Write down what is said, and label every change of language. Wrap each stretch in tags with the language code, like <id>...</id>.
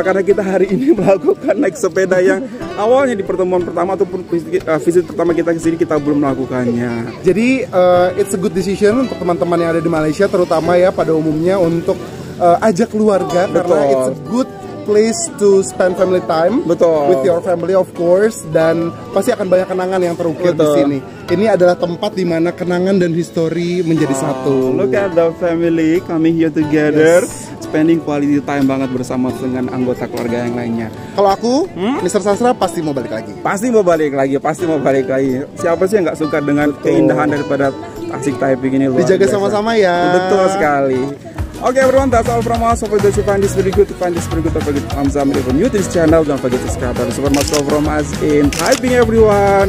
<id>Karena kita hari ini melakukan naik sepeda yang awalnya di pertemuan pertama ataupun visit pertama kita ke sini kita belum melakukannya. Jadi</id> <en>it's a good decision</en> <id>untuk teman-teman yang ada di Malaysia, terutama ya pada umumnya untuk ajak keluarga. Betul.</id> <en>Karena it's a good place to spend family time.</en> <id>Betul.</id> <en>With your family of course,</en> <id>dan pasti akan banyak kenangan yang terukir di sini. Ini adalah tempat di mana kenangan dan histori menjadi satu.</id> <en>Look at the family coming here together, spending quality time</en> <id>banget bersama dengan anggota keluarga yang lainnya. Kalau aku, Mr. Sastra pasti mau balik lagi. Pasti mau balik lagi. Siapa sih yang nggak suka dengan keindahan daripada Tasik Taiping ini? Luar Dijaga biasa. sama-sama ya. Betul sekali.</id> <en>Okay everyone, that's all from us. Hope you find this very good. Don't forget to thumbs up if you're new to this channel. Don't forget to subscribe. Super much love from us in Taiping everyone.</en>